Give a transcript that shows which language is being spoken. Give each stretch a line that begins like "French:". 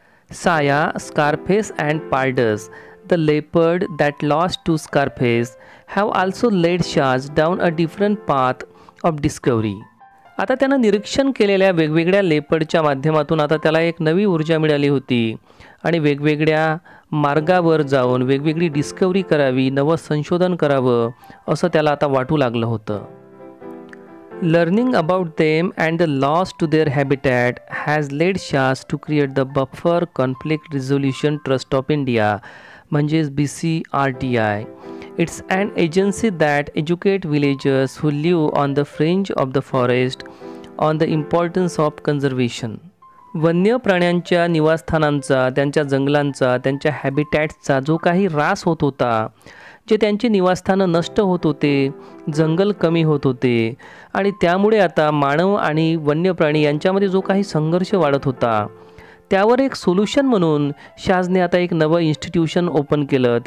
English: Saya, Scarface and Pardus, the leopard that lost to Scarface, have also led Shaz down a different path of discovery.
Marathi: आता त्यानं निरीक्षण केलेल्या वेगवेगळ्या लेपर्डच्या माध्यमातून आता त्याला एक नवी ऊर्जा मिळाली होती आणि वेगवेगळ्या मार्गावर जाऊन वेगवेगळी डिस्कवरी करावी, नवं संशोधन करावं असं त्याला आता वाटू लागलं होतं.
English: Learning about them and the loss to their habitat has led Shaz to create the Buffer Conflict Resolution Trust of India,
Marathi: म्हणजेच
English: BCRTI. It's an agency that educates villagers who live on the fringe of the forest on the importance of conservation.
Marathi: वन्य प्राण्यांच्या निवासस्थानांचा, त्यांच्या जंगलांचा, त्यांच्या हॅबिटॅट्सचा जो काही ऱ्हास होत होता, जे त्यांची निवासस्थानं नष्ट होत होते, जंगल कमी होत होते आणि त्यामुळे आता मानव आणि वन्य प्राणी यांच्यामध्ये जो काही संघर्ष वाढत होता त्यावर एक सोल्युशन म्हणून शाजने आता एक नवं इन्स्टिट्यूशन ओपन केलं.